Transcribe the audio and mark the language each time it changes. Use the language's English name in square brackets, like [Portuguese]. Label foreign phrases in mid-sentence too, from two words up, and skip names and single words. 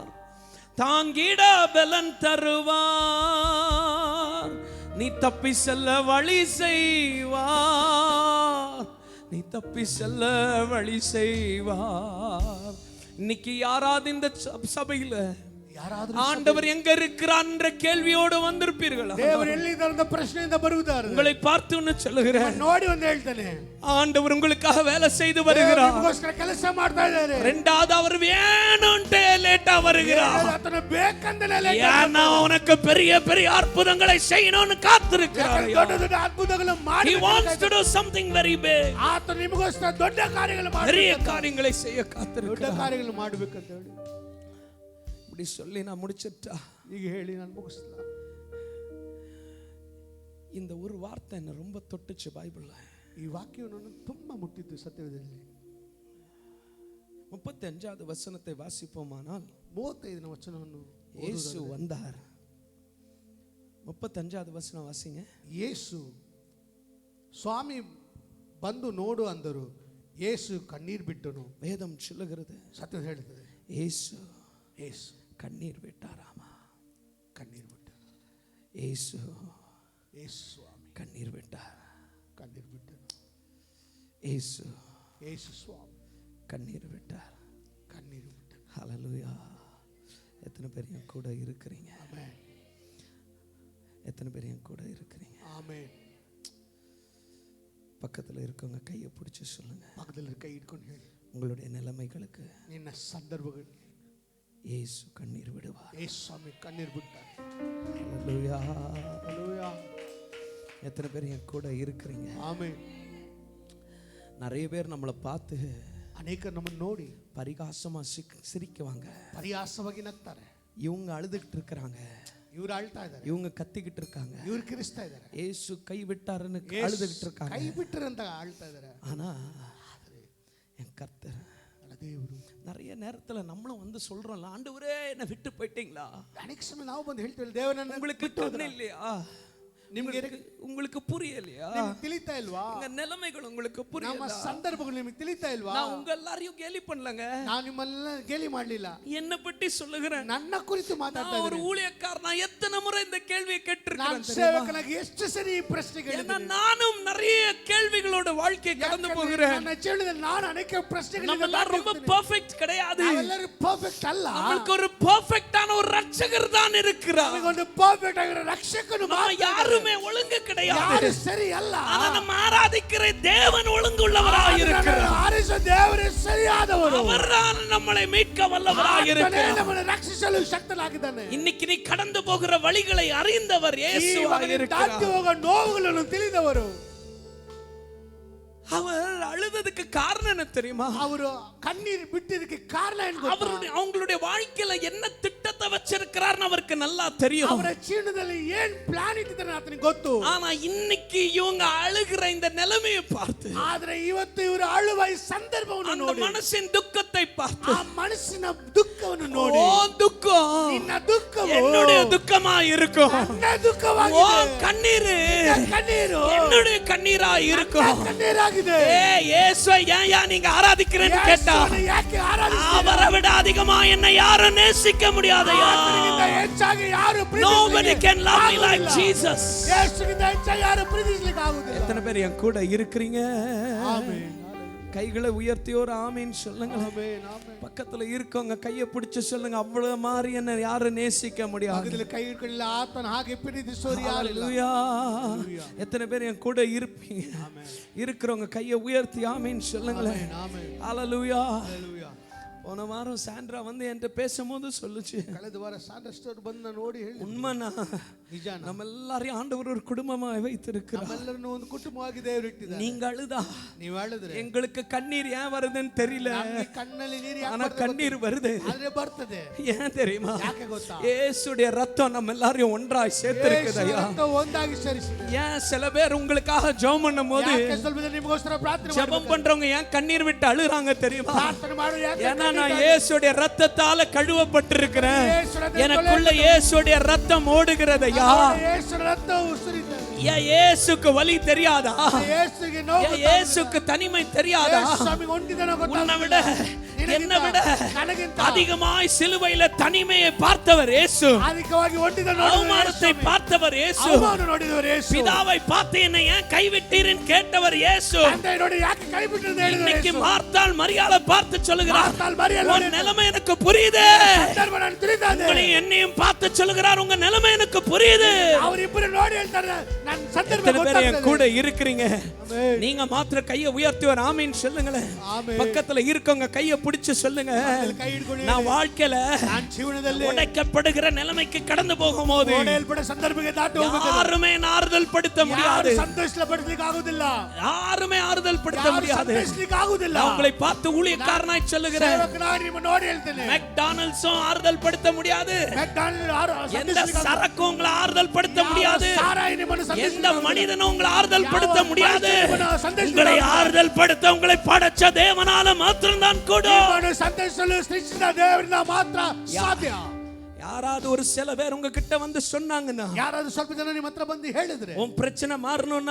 [Tamil] தாங்கிட பலன் தருவார், நீ தப்பி செல்ல வழி செய்வார், நீ தப்பி செல்ல வழி செய்வார். இன்னைக்கு யாராவது இந்த சபையில ஆண்டவர் எங்க இருக்கிறார் என்ற கேள்வியோடு வந்திருப்பீர்களா? [Kannada] ದೇವರು ಎಲ್ಲಿದ್ದಾರೆ ಅಂತ ಪ್ರಶ್ನೆಯಿಂದ ಬರುತ್ತಾರೆ. [Tamil] உங்களை பார்த்து ஒன்னு சொல்லுகிறேன், [Kannada] ನೋಡಿ ಒಂದು ಹೇಳ್ತಾನೆ, [Tamil] ஆண்டவர் உங்களுக்காக வேலை செய்து வருகிறார். [Kannada] ನಿಮಗೋಸ್ಕರ ಕೆಲಸ ಮಾಡ್ತಾ ಇದ್ದಾರೆ. [Tamil] ரெண்டாவது அவர் வேணும்ட்டே லேட்டா வருகிறார். [Kannada] ಆತನ ಬೇಕಂತಲೇ ಲೇಟ್. [Tamil] ஏன்னா உனக்கு பெரிய பெரிய அற்புதங்களை செய்யணும்னு காத்திருக்கிறார். [Kannada] ದೊಡ್ಡ ದೊಡ್ಡ ಅದ್ಭುತಗಳನ್ನು ಮಾಡಿ [English] He wants to do something very big. [Kannada] ಆತ ನಿಮಗೋಸ್ಕರ ದೊಡ್ಡ ಕಾರ್ಯಗಳು ಮಾಡಿ [Tamil] பெரிய காரியங்களை செய்ய [Kannada] ದೊಡ್ಡ [Tamil] காத்திருக்கிறார். [Kannada] ಕಾರ್ಯಗಳು ಮಾಡಬೇಕಂತ ಹೇಳಿ [Tamil] இப்படி சொல்லி நான் முடிச்சிட்டா, [Kannada] ಈಗ ಹೇಳಿ ನಾನು ಮುಗಿಸ್ಲಾ. [Tamil] இந்த ஒரு வார்த்தை என்ன ரொம்ப தொட்டுச்சு பைபிள்ல. [Kannada] ಈ ವಾಕ್ಯವು ನನ್ನ ತುಂಬಾ ಮುಟ್ಟಿತ್ತು ಸತ್ಯವೇದದಲ್ಲಿ. [Tamil] 35வது வசனத்தை வாசிப்போமானால், [Kannada] 35ನೇ ವಚನವನ್ನು [Tamil] இயேசு வந்தார். 35வது வசனம் வாசிங்க. [Kannada] ಯೇಸು ಸ್ವಾಮಿ ಬಂದು ನೋಡು ಅಂದರು. ಯೇಸು ಕಣ್ಣೀರ್ ಬಿಟ್ಟನು. [Tamil] வேதம் சொல்லுகிறது, [Kannada] ಸತ್ಯ ಹೇಳ್ತದೆ, [Tamil] இயேசு [Kannada] ಯೇಸು [Tamil] கண்ணீர் விட்டாராமா. [Kannada] ಕಣ್ಣೀರ್ ಬಿಟ್ಟ. [Tamil] இயேசு [Kannada] ಯೇಸು ಸ್ವಾಮಿ [Tamil] கண்ணீர் விட்டார். [Kannada] ಕಣ್ಣೀರ್ ಬಿಟ್ಟನು. [Tamil] இயேசு [Kannada] ಯೇಸು ಸ್ವಾಮಿ [Tamil] கண்ணீர் விட்டார். [Kannada] ಕಣ್ಣೀರು ಬಿಟ್ಟನು. [Tamil] ஹல்லேலூயா. எத்தனை பேர் என் கூட இருக்கிறீங்க? [Kannada] ಆಮೆನ್. [Tamil] எத்தனை பேர் என் கூட இருக்கிறீங்க? [Kannada] ಆಮೆನ್. [Tamil] பக்கத்துல இருக்கவங்க கையை பிடிச்சு சொல்லுங்க, [Kannada] ಪಕ್ಕದಲ್ಲಿ ಕೈ ಇಟ್ಕೊಂಡು ಹೇಳಿ, [Tamil] உங்களுடைய நிலைமைகளுக்கு [Kannada] ನಿನ್ನ ಸಂದರ್ಭಗಳಿಗೆ [Tamil] இயேசு கண்ணீர் விடுவார். [Kannada] ಯೇಸು ಸ್ವಾಮಿ ಕಣ್ಣೀರು ಬಿಡ್ತಾರೆ. [Tamil] ஹல்லேலூயா. [Kannada] ಹಲ್ಲೆಲೂಯಾ. [Tamil] எத்தனை பேர் என் கூட இருக்கிறீங்க? [Kannada] ಆಮೆನ್. [Tamil] நிறைய பேர் நம்மளை பார்த்து [Kannada] ಅನೇಕ ನಮ್ಮನ್ನು ನೋಡಿ [Tamil] பரிகாசமா சிரிக்குவாங்க. [Kannada] ಪರಿಹಾಸವಾಗಿ ನಗ್ತಾರೆ. [Tamil] இவங்க அழுதுகிட்டு இருக்கிறாங்க, [Kannada] ಇವ್ರು ಅಳ್ತಾ ಇದ್ದಾರೆ, [Tamil] இவங்க கத்திக்கிட்டு இருக்காங்க, [Kannada] ಇವ್ರು ಕಿರಿಸ್ತಾ ಇದ್ದಾರೆ, [Tamil] இயேசு கை விட்டாருன்னு அழுதுகிட்டு இருக்காங்க. [Kannada] ಕೈ ಬಿಟ್ಟರಂತ ಅಳ್ತಾ ಇದ್ದಾರೆ. [Tamil] ஆனா என் கர்த்தர் [Kannada] ದೇವರು [Tamil] நிறைய நேரத்துல நம்மளும் வந்து சொல்றோம்ல, ஆண்டவரே என்ன விட்டு போயிட்டீங்களா? [Kannada] ಅನೇಕ ಸಮಯ ನಾವು ಬಂದು ಹೇಳ್ತೀವಿ, ದೇವರನ್ನ [Tamil] உங்களுக்கு கண்ணு இல்லையா? உங்களுக்கு புரியலையா? [Kannada] ತಿಳಿತಾ ಇಲ್ವಾ? [Tamil] உங்க நிலைமைகள் உங்களுக்கு [Kannada] ನಮ್ಮ [Tamil] புரியல? [Kannada] ಸಂದರ್ಭಗಳು ನಿಮಗೆ ತಿಳಿತಾ ಇಲ್ವಾ? [Tamil] நான் உங்க எல்லாரையும் கேலி பண்ணலங்க, [Kannada] ನಾನು ನಿಮ್ಮನ್ನ ಗೇಲಿ ಮಾಡಲಿಲ್ಲ, [Tamil] என்ன பற்றி சொல்லுகிறேன். [Kannada] ನನ್ನ ಕುರಿತು ಮಾತಾಡ್ತಾ [Tamil] நான் ஒரு [Kannada] ಇದ್ದೀನಿ. [Tamil] ஊழியக்காரர், நான் எத்தனை முறை இந்த கேள்வியை [Kannada] ನಾನು [Tamil] கேட்டிருக்கேன். [Kannada] ಸೇವಕನಾಗಿ ಎಷ್ಟು ಸರಿ ಈ ಪ್ರಶ್ನೆ ಕೇಳಿದ್ದೀನಿ. [Tamil] நானும் நிறைய கேள்விகளோட வாழ்க்கை கடந்து போகிறேன். [Kannada] ನನ್ನ ಜೀವನದಲ್ಲಿ ನಾನು ಅನೇಕ ಪ್ರಶ್ನೆಗಳನ್ನು [Tamil] நம்ம எல்லாம் ரொம்ப பெர்ஃபெக்ட் கிடையாது. [Kannada] ನಾವೆಲ್ಲರೂ ಪರ್ಫೆಕ್ಟ್ ಅಲ್ಲ. [Tamil] நமக்கு ஒரு பெர்ஃபெக்ட்டான ஒரு ரட்சகர் தான் இருக்கிறார். [Kannada] ನಮಗೆ ಒಂದು ಪರ್ಫೆಕ್ಟ್ ಆಗಿರೋ ರಕ್ಷಕನು [Tamil] நம்ம யாருமே ஒழுங்கு கிடையாது. [Kannada] ಯಾರು ಸರಿ ಅಲ್ಲ. [Tamil] ஆனா நம்ம ஆராதிக்கிற தேவன் ஒழுங்குள்ளவராக இருக்கிறார். [Kannada] ಆರಾಧಿಸುವ ದೇವರು ಸರಿಯಾದವರು. [Tamil] அவர்தான் நம்மளை மீட்க வல்லவராக இருக்கிறார். [Kannada] ನಮ್ಮನ್ನು ರಕ್ಷಿಸಲು ಶಕ್ತನಾಗಿದ್ದಾನೆ. [Tamil] இன்னைக்கு நீ கடந்து போகிற வழிகளை அறிந்தவர் இயேசுவாக இருக்கிறார். [Kannada] ದಾಟಿ ಹೋಗುವ ನೋವುಗಳನ್ನು ತಿಳಿದವರು. [Tamil] அவர் அழுததுக்கு காரணம் என்ன தெரியுமா? [Kannada] ಅವರು கண்ணீர் ಬಿಟ್ಟಿದ್ದಕ್ಕೆ ಕಾರಣ ಏನು ಗೊತ್ತಾ? [Tamil] அவங்களுடைய வாழ்க்கையில என்ன திட்டத்தை வச்சிருக்கிறார்னு அவருக்கு நல்லா தெரியும். [Kannada] ಅವರ ಜೀವನದಲ್ಲಿ ಏನು ಪ್ಲಾನ್ ಇಟ್ಟಿದ್ದಾರೆ ಆತನಿಗೆ ಗೊತ್ತು. [Tamil] ஆனா இன்னைக்கு இவங்க அழுகிற இந்த நிலைமையை பார்த்து, [Kannada] ಆದ್ರೆ ಇವತ್ತು ಇವರು ಅಳುವ ಈ ಸಂದರ್ಭವನ್ನು [Tamil] அந்த [Kannada] ನೋಡಿ, [Tamil] மனசின் துக்கத்தை பார்த்து, [Kannada] ಆ ಮನಸ್ಸಿನ ದುಃಖವನ್ನು ನೋಡಿ, [Tamil] ஓ துக்கம் [Kannada] ನಿನ್ನ ದುಃಖವು [Tamil] என்னுடைய துக்கமா இருக்கும், [Kannada] ನನ್ನ [Tamil] ஓ [Kannada] ದುಃಖವಾಗಿದೆ, [Tamil] கண்ணீரு [Kannada] ಕಣ್ಣೀರು [Tamil] என்னுடைய கண்ணீரா இருக்கும். [Kannada] ಕಣ್ಣೀರಾಗಿದೆ. [Tamil] இயேசுவை ஏன் நீங்க ஆராதிக்கிறேன்னு கேட்டா, [Kannada] ಯಾಕೆ ಆರಾಧಿಸ್ತೀರಾ? [Tamil] அவரை விட அதிகமா என்னை யாரும் நேசிக்க முடியாதையா? [Kannada] ಆತನಿಗಿಂತ ಹೆಚ್ಚಾಗಿ ಯಾರು [English] Nobody [Kannada] ಪ್ರೀತಿಸಲಿಕ್ಕೆ [English] can love me like [Kannada] ಆಗುವುದಿಲ್ಲ. [English] Jesus. [Kannada] ಯೇಸುಗಿಂತ ಹೆಚ್ಚಾಗಿ ಯಾರು ಪ್ರೀತಿಸಲಿಕ್ಕೆ ಆಗುವುದಿಲ್ಲ. [Tamil] எத்தனை பேர் என் கூட இருக்கிறீங்க? [Kannada] ಆಮೆನ್. [Tamil] கைகளை உயர்த்தி ஒரு ஆமீன் சொல்லுங்க. ஆமென் ஆமென். பக்கத்துல இருக்கவங்க கையை பிடிச்சு சொல்லுங்க, அவ்வளவு மாதிரி என்ன யாரும் நேசிக்க முடியாது. பக்கத்துல கை [Kannada] ಹಿಡ್ಕೊಳ್ಳಿ ಆತನ ಹಾಗೆ ಪ್ರೀತಿಸೋರು ಯಾರಿಲ್ಲ. [Tamil] ஹalleluya. எத்தனை பேர் என் கூட இருப்பீங்க? இருக்கிறவங்க கையை உயர்த்தி ஆமீன் சொல்லுங்களேன். ஆமென். ஹalleluya. ஹalleluya. போன வாரம் சாண்ட்ரா வந்து என்கிட்ட பேசும்போது சொல்லுச்சு, [Kannada] ಕಳೆದ ವಾರ ಸಾಂಡ್ರಸ್ಟರ್ ಬಂದು ನೋಡಿ ಹೇಳಿ, [Tamil] உண்மைனா [Kannada] ನಿಜಾನ [Tamil] நம்ம எல்லாரையும் ஆண்டவர் ஒரு குடும்பமா வைத்திருக்கிறார். [Kannada] ನಮ್ಮೆಲ್ಲರನ್ನು ಒಂದು ಕುಟುಂಬವಾಗಿ ದೇವರು ಇಟ್ಟಿದ್ದಾರೆ. [Tamil] நீங்க அழுதா [Kannada] ನೀವು ಹೇಳಿದ್ರೆ [Tamil] எங்களுக்கு கண்ணீர் ஏன் வருதுன்னு தெரியல, [Kannada] ನಮಗೆ ಕಣ್ಣಲ್ಲಿ ನೀರು ಯಾಕೆ [Tamil] ஆனா [Kannada] ಬರ್ತದೆ [Tamil] கண்ணீர் வருது. [Kannada] ಆದ್ರೆ ಬರ್ತದೆ. [Tamil] ஏன் தெரியுமா? [Kannada] ಯಾಕೆ ಗೊತ್ತಾ? [Tamil] இயேசுடைய ரத்தம் நம்ம எல்லாரையும் ஒன்றாய் சேர்த்திருக்குதையா. [Kannada] ಯೇಸು ರಕ್ತ ಒಂದಾಗಿ ಸೇರಿಸಿದೆ. [Tamil] ஏன் சில பேர் உங்களுக்காக ஜெபம் பண்ணும்போது [Kannada] ಯಾಕೆ ಸ್ವಲ್ಪ ಜನ ನಿಮಗೋಸ್ಕರ ಪ್ರಾರ್ಥನೆ [Tamil] ஜெபம் பண்றவங்க ஏன் கண்ணீர் விட்டு அழுறாங்க தெரியுமா? [Kannada] ಪ್ರಾರ್ಥನೆ ಮಾಡು ಯಾಕೆ? [Tamil] ஏன்னா நான் இயேசுடைய ரத்தத்தால கழுவப்பட்டிருக்கிறேன், எனக்குள்ள இயேசுடைய ரத்தம் ஓடுகிறதையா. [Kannada] ಯೇಸು ರಕ್ತ ಉಸಿರಿದೆ. [Tamil] ஏன் இயேசுக்கு வலி தெரியாதா? [Kannada] ಯೇಸುಗೆ ನೋವು [Tamil] ஏன் இயேசுக்கு தனிமை தெரியாதா? [Kannada] ಸ್ವಾಮಿಗೆ ಒಂಟಿದನ [Tamil] உன்னை விட என்னை விட [Kannada] ನನಗಿಂತ [Tamil] அதிகமாய் சிலுவையில தனிமையை பார்த்தவர் இயேசு, [Kannada] ಅಧಿಕವಾಗಿ ಒಂಟಿದನ [Tamil] அவமானத்தை பார்த்தவர் இயேசு, [Kannada] ಅವಮಾನ ನೋಡಿದವರು ಯೇಸು, [Tamil] பிதாவை பார்த்து என்னை ஏன் கைவிட்டீர்னு கேட்டவர் இயேசு. [Kannada] ತಂದೆ ನೋಡಿ ಯಾಕೆ ಕೈ ಬಿಟ್ಟಿದೆ ಹೇಳಿದ್ರು [Tamil] இன்னைக்கு [Kannada] ಯೇಸು. [Tamil] மார்த்தாள் மரியாதை பார்த்து சொல்லுகிறார், [Kannada] ಮಾರ್ತಾಳ್ ಮರಿಯಳು [Tamil] உன் நிலைமை எனக்கு புரியுது. [Kannada] ಸಂದರ್ಭ ನಾನು ತಿಳಿದಾದೆ. [Tamil] உங்களையும் என்னையும் பார்த்து சொல்லுகிறார், உங்க நிலைமை எனக்கு புரியுது. [Kannada] ಅವರಿಬ್ಬರು ನೋಡಿ ಹೇಳ್ತಾರೆ ನನ್ನ ಸಂದರ್ಭ [Tamil] எத்தனை பேர் என் [Kannada] ಗೊತ್ತಾಗ್ತದೆ. [Tamil] கூட இருக்கிறீங்க? [Kannada] ಆಮೆನ್. [Tamil] நீங்க மாத்திர கையை உயர்த்தி ஒரு ஆமீன் சொல்லுங்களேன். [Kannada] ಆಮೆನ್. [Tamil] பக்கத்துல இருக்கவங்க கையை பிடிச்சு சொல்லுங்க, [Kannada] ಕೈ ಹಿಡ್ಕೊಂಡು [Tamil] நான் வாழ்க்கையில [Kannada] ನಾನು ಜೀವನದಲ್ಲಿ [Tamil] உடைக்கப்படுகிற நிலைமைக்கு கடந்து போகும்போது [Kannada] ಓಡಲ್ಪಡ ಸಂದರ್ಭಕ್ಕೆ ದಾಟಿ ಹೋಗಬೇಕು. [Tamil] யாருமே என்னை ஆறுதல் படுத்த முடியாது, [Kannada] ಯಾರು ಸಂತೋಷಪಡಿಸಲಿಕ್ಕೆ ಆಗುವುದಿಲ್ಲ. [Tamil] யாருமே ஆறுதல் படுத்த [Kannada] ಯಾರು [Tamil] முடியாது. [Kannada] ಸಂತೋಷಲಿಕ್ಕೆ ಆಗುವುದಿಲ್ಲ. [Tamil] நான் உங்களை பார்த்து ஊழியக்காரனாய் சொல்லுகிறேன், [Kannada] ಸೇವಕನಾಗಿ ನಿಮ್ಮ ನೋಡಿ ಹೇಳ್ತೇನೆ. [Tamil] மெக்டானல்ட்ஸும் ஆறுதல் படுத்த முடியாது, [Kannada] ಮೆಕ್ಡಾನಲ್ಡ್ ಯಾರು [Tamil] எந்த [Kannada] ಸಂತೋಷಲಿಕ್ಕೆ [Tamil] சரக்கும் உங்களை ஆறுதல் படுத்த முடியாது, [Kannada] ಸಾರಾಯಿ ನಿಮ್ಮನ್ನು [Tamil] எந்த [Kannada] ಸಂತೋಷಲಿಕ್ಕೆ ಆಗುವುದಿಲ್ಲ. [Tamil] மனிதனும் உங்களை ஆறுதல் படுத்த முடியாது. [Kannada] ಸಂತೋಷ [Tamil] உங்களை ஆறுதல் படுத்த உங்களை படைச்ச தேவனால மாத்திரம்தான் கூடும். [Kannada] ನಿಮ್ಮನ್ನು ಸಂತೋಷಿಸಲು ಸೃಷ್ಟಿಸಿದ ದೇವರಿಂದ ಮಾತ್ರ ಸಾಧ್ಯ. [Tamil] யாராவது ஒரு சில பேர் உங்ககிட்ட வந்து சொன்னாங்கன்னா, [Kannada] ಯಾರಾದ್ರೂ ಸ್ವಲ್ಪ ಜನ ನಿಮ್ಮ ಹತ್ರ ಬಂದು ಹೇಳಿದ್ರೆ [Tamil] உன் பிரச்சனை மாறணும்னா